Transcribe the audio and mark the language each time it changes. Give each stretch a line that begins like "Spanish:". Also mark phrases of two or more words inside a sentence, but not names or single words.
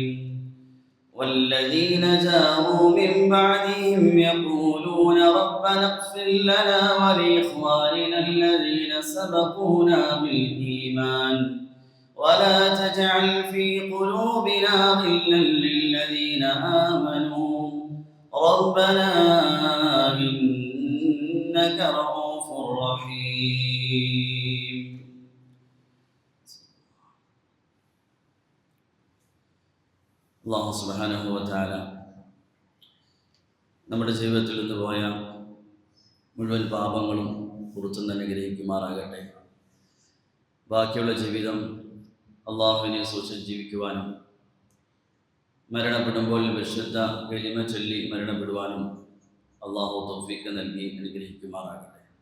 Arabic: والذين جاءوا من بعدهم يقولون ربنا اغفر لنا ولإخواننا الذين سبقونا بالإيمان ولا تجعل في قلوبنا غلا للذين آمنوا ربنا إنك رؤوف رحيم.
Malayalam: അല്ലാഹു
Arabic: سبحانه وتعالى
Malayalam: നമ്മുടെ ജീവിതത്തിൽ നിന്ന് പോയ മുഴുവൻ പാപങ്ങളും പുറത്തു നിന്ന് അനുഗ്രഹിക്കുമാറാകട്ടെ. ബാക്കിയുള്ള ജീവിതം അള്ളാഹുവിനെ സൂക്ഷിച്ച് ജീവിക്കുവാനും മരണപ്പെടുമ്പോൾ വിശുദ്ധ കലിമ ചൊല്ലി മരണപ്പെടുവാനും അള്ളാഹു തൗഫീഖ് നൽകി അനുഗ്രഹിക്കുമാറാകട്ടെ.